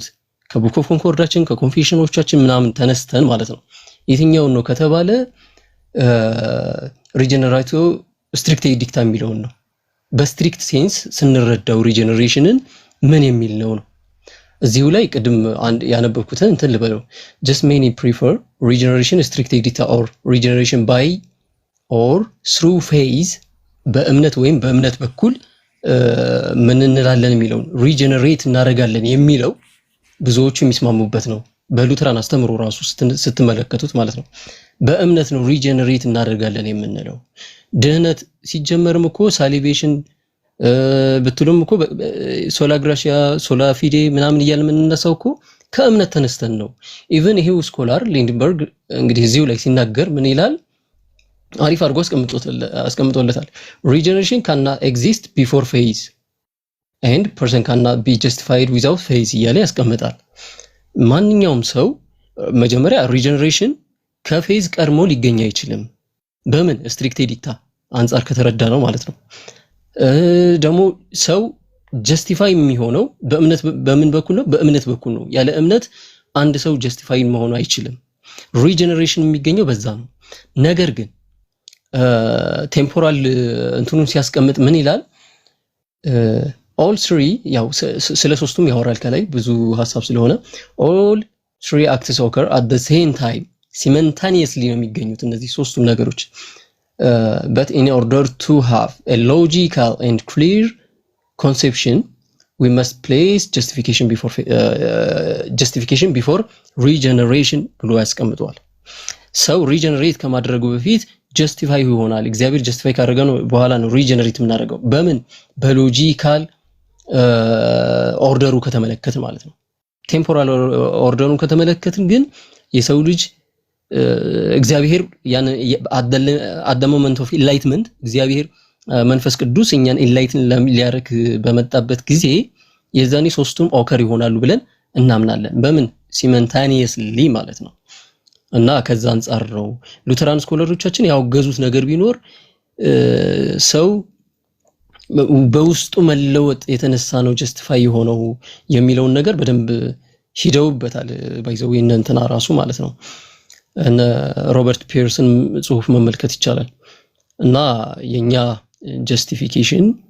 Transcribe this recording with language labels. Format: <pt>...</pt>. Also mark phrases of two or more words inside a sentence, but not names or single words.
<am>ከቡክ ኦፍ ኮንኮርዳችን ከኮንፌሽኖቻችን ምናምን ተነስተን ማለት ነው። የትኛውን ነው ከተባለ</am> <en>regenerative strict dicta</en> <am>የሚለውን ነው።</am> <en>strict sense</en> <am>ስንረዳው ሪጀነሬሽንን ምን የሚል ነው ነው። እዚሁ ላይ ቅድም አንድ ያነበብኩትን እንትን ልበለው</am> <en>just many prefer regeneration strict dicta or regeneration by or through phase</en> <am>በእምነት ወይም በእምነት በኩል ምን እንላለን የሚለው ሪጀነሬት እናደርጋለን የሚለው ብዙዎቹ የሚስማሙበት ነው። በሉተራን አስተምሮ ራሱ ስትመለከቱት ማለት ነው። በእምነት ነው ሪጀነሬት እናደርጋለን የምንለው። ድህነት ሲጀመርም እኮ ሳሊቬሽን ብትሉም እኮ</am> <la>sola gratia sola fide</la> <am>ምናምን እያልን የምንነሳው እኮ ከእምነት ተነስተን ነው። ኢቭን ይሄው ስኮላር ሊንድበርግ እንግዲህ እዚሁ ላይ ሲናገር ምን ይላል? አሪፍ አድርጎ አስቀምጦለታል። ሪጀነሬሽን</am> <en>cannot exist before faith and person cannot be justified without faith</en> <am>እያለ ያስቀምጣል። ማንኛውም ሰው መጀመሪያ ሪጀነሬሽን ከፌዝ ቀድሞ ሊገኝ አይችልም። በምን ስትሪክት ዲክታ አንፃር ከተረዳ ነው ማለት ነው። ደግሞ ሰው ጀስቲፋይ የሚሆነው በእምነት በምን በኩል ነው? በእምነት በኩል ነው። ያለ እምነት አንድ ሰው ጀስቲፋይ መሆን አይችልም። ሪጀነሬሽን የሚገኘው በዛ ነው። ነገር ግን ቴምፖራል እንትኑን ሲያስቀምጥ ምን ይላል?</am> <en>all three</en> <am>ያው ስለ ሶስቱም ያወራል ከላይ ብዙ ሐሳብ ስለሆነ</am> <en>all three acts occur at the same time simultaneously</en> <am>ነው የሚገኙት እነዚህ ሶስቱም ነገሮች</am> <en>but in order to have a logical and clear conception we must place justification before regeneration</en> <am>ብሎ ያስቀምጠዋል። ሰው ሪጀነሬት ከማድረጉ በፊት ጀስቲፋይ ይሆናል። እግዚአብሔር ጀስቲፋይ ካደረገ ነው በኋላ ነው ሪጀነሬት የምናደርገው። በምን በሎጂካል ኦርደሩ ከተመለከትን ማለት ነው። ቴምፖራል ኦርደሩን ከተመለከትን ግን የሰው ልጅ እግዚአብሔር ያን</am> <en>at the moment of enlightenment</en> <am>እግዚአብሔር መንፈስ ቅዱስ እኛን ኢንላይትን ሊያረክ በመጣበት ጊዜ የዛኔ ሶስቱም ኦከር ይሆናሉ ብለን እናምናለን። በምን ሲመንታኒየስሊ ማለት ነው። እና ከዛ አንፃር ነው ሉተራን ስኮለሮቻችን ያወገዙት ነገር ቢኖር ሰው በውስጡ መለወጥ የተነሳ ነው ጀስቲፋይ የሆነው የሚለውን ነገር በደንብ ሂደውበታል። ባይዘው እንትና ራሱ ማለት ነው እነ ሮበርት ፒየርሰን ጽሁፍ መመልከት ይቻላል። እና የኛ ጀስቲፊኬሽን</am>